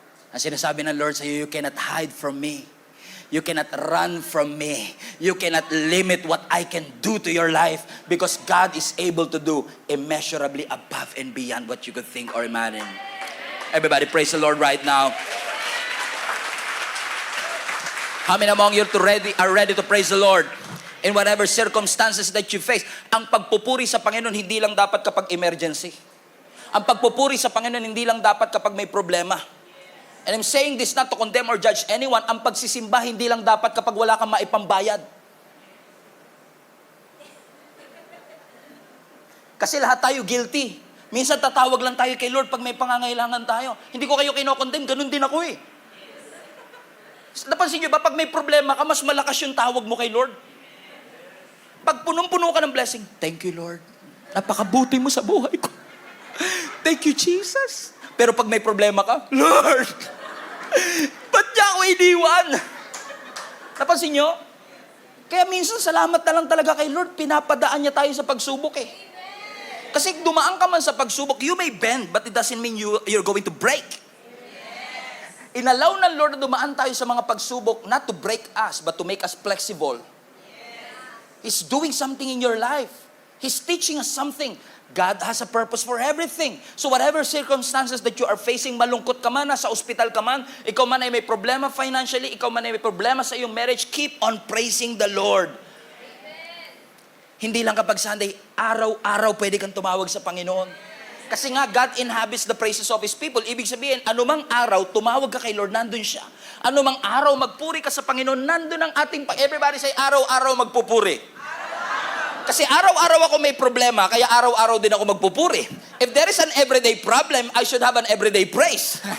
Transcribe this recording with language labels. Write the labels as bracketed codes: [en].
[tl] Ang sinasabi ng Lord sa iyo, [en] you cannot hide from me. You cannot run from me. You cannot limit what I can do to your life because God is able to do immeasurably above and beyond what you could think or imagine. Everybody praise the Lord right now. How many among you are ready to praise the Lord in whatever circumstances that you face? [tl] Ang pagpupuri sa Panginoon hindi lang dapat kapag emergency. Ang pagpupuri sa Panginoon hindi lang dapat kapag may problema. [en] And I'm saying this not to condemn or judge anyone. [tl] Ang pagsisimba hindi lang dapat kapag wala kang maipambayad. Kasi lahat tayo guilty. Minsan tatawag lang tayo kay Lord pag may pangangailangan tayo. Hindi ko kayo kinokondemn, ganun din ako eh. Napansin nyo ba, pag may problema ka, mas malakas yung tawag mo kay Lord? Pag punong-puno ka ng blessing, [en] thank you, [tl] Lord. Napakabuti mo sa buhay ko. [en] Thank you, Jesus. [tl] Pero pag may problema ka, Lord, ba't niya ako iniwan? Napansin nyo? Kaya minsan, salamat na lang talaga kay Lord. Pinapadaan niya tayo sa pagsubok eh. Kasi dumaan ka man sa pagsubok, [en] you may bend, but it doesn't mean you're going to break. [tl] Inalaw ng Lord na dumaan tayo sa mga pagsubok, [en] not to break us, but to make us flexible. He's doing something in your life. He's teaching us something. God has a purpose for everything. So whatever circumstances that you are facing, [tl] malungkot ka man, nasa ospital ka man, ikaw man ay may problema financially, ikaw man ay may problema sa iyong marriage, [en] keep on praising the Lord. [tl] Hindi lang kapag Sunday, araw-araw pwede kang tumawag sa Panginoon. Kasi nga, [en] God inhabits the praises of His people. [tl] Ibig sabihin, anumang araw, tumawag ka kay Lord, nandun siya. Anumang araw, magpuri ka sa Panginoon, nandun ang ating, [en] everybody say, [tl] araw-araw magpupuri. Kasi araw-araw ako may problema, kaya araw-araw din ako magpupuri. [en] If there is an everyday problem, I should have an everyday praise.